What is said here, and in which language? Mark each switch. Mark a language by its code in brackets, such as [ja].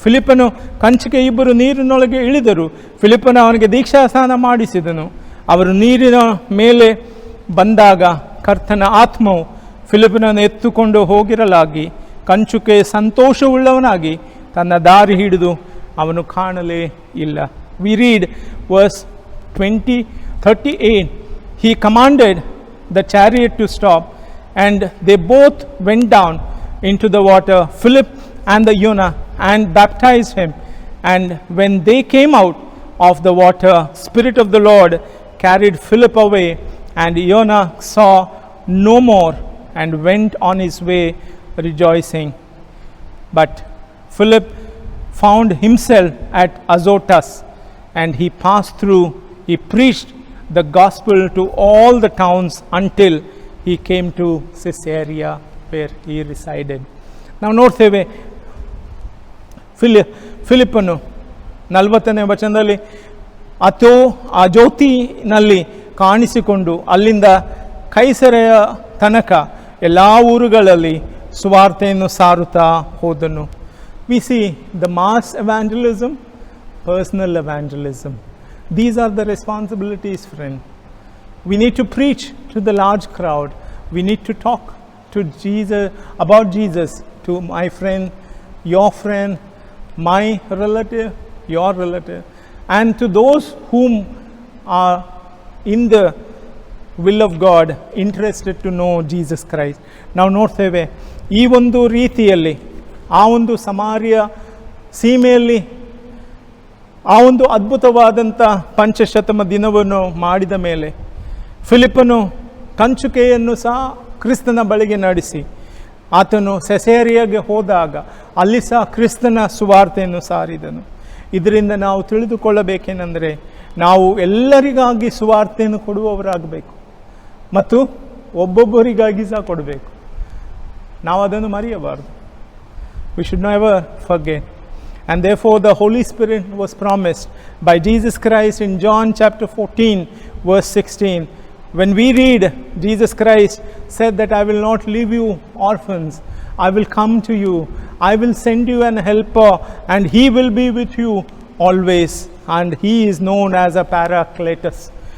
[kn] ಫಿಲಿಪ್ಪನು ಕಂಚುಕೆ ಇಬ್ಬರು ನೀರಿನೊಳಗೆ ಇಳಿದರು. ಫಿಲಿಪ್ಪನು ಅವನಿಗೆ ದೀಕ್ಷಾಸ್ನಾನ ಮಾಡಿಸಿದನು. ಅವರು ನೀರಿನ ಮೇಲೆ ಬಂದಾಗ ಕರ್ತನ ಆತ್ಮವು ಫಿಲಿಪ್ಪನನ್ನು ಎತ್ತುಕೊಂಡು ಹೋಗಿರಲಾಗಿ ಕಂಚುಕೆ ಸಂತೋಷವುಳ್ಳವನಾಗಿ ತನ್ನ ದಾರಿ ಹಿಡಿದು ಅವನು ಕಾಣಲೇ ಇಲ್ಲ. [en] We read verse 38, he commanded the chariot to stop, and they both went down into the water, Philip and the eunuch, and baptized him. And when they came out of the water, Spirit of the Lord carried Philip away, and eunuch saw no more and went on his way rejoicing. But Philip found himself at Azotus, and he passed through. He preached the gospel to all the towns until he came to Caesarea, where he resided. [kn] ನಾವು ನೋಡ್ತೇವೆ ಫಿಲಿಪ್ಪನು 40ನೇ ವಚನದಲ್ಲಿ ಆ ಜ್ಯೋತಿನಲ್ಲಿ ಕಾಣಿಸಿಕೊಂಡು ಅಲ್ಲಿಂದ ಕೈಸರೆಯ ತನಕ ಎಲ್ಲ ಊರುಗಳಲ್ಲಿ ಸುವಾರ್ತೆಯನ್ನು ಸಾರುತ್ತಾ ಹೋದನು. [en] We see the mass evangelism, personal evangelism. These are the responsibilities, friend. We need to preach to the large crowd. We need to talk to Jesus, about Jesus, to my friend, your friend, my relative, your relative, and to those whom are in the will of God, interested to know Jesus Christ. [kn] ನಾವು ನೋಡ್ತೇವೆ ಈ ಒಂದು ರೀತಿಯಲ್ಲಿ ಆ ಒಂದು ಸಮಾರ್ಯ ಸೀಮೆಯಲ್ಲಿ ಆ ಒಂದು ಅದ್ಭುತವಾದಂಥ ಪಂಚಶತಮ ದಿನವನ್ನು ಮಾಡಿದ ಮೇಲೆ ಫಿಲಿಪ್ಪನು ಕಂಚುಕೆಯನ್ನು ಸಹ ಕ್ರಿಸ್ತನ ಬಳಿಗೆ ನಡೆಸಿ ಆತನು ಸೆಸೇರಿಯಾಗೆ ಹೋದಾಗ ಅಲ್ಲಿ ಸಹ ಕ್ರಿಸ್ತನ ಸುವಾರ್ತೆಯನ್ನು ಸಾರಿದನು. ಇದರಿಂದ ನಾವು ತಿಳಿದುಕೊಳ್ಳಬೇಕೇನೆಂದರೆ ನಾವು ಎಲ್ಲರಿಗಾಗಿ ಸುವಾರ್ತೆಯನ್ನು ಕೊಡುವವರಾಗಬೇಕು ಮತ್ತು ಒಬ್ಬೊಬ್ಬರಿಗಾಗಿ ಸಹ ಕೊಡಬೇಕು. ನಾವು ಅದನ್ನು ಮರೆಯಬಾರದು. [en] We should never forget. And therefore the Holy Spirit was promised by Jesus Christ in John chapter 14 verse 16. When we read, Jesus Christ said that I will not leave you orphans, I will come to you, I will send you an helper, and he will be with you always, and he is known as a Paracletus.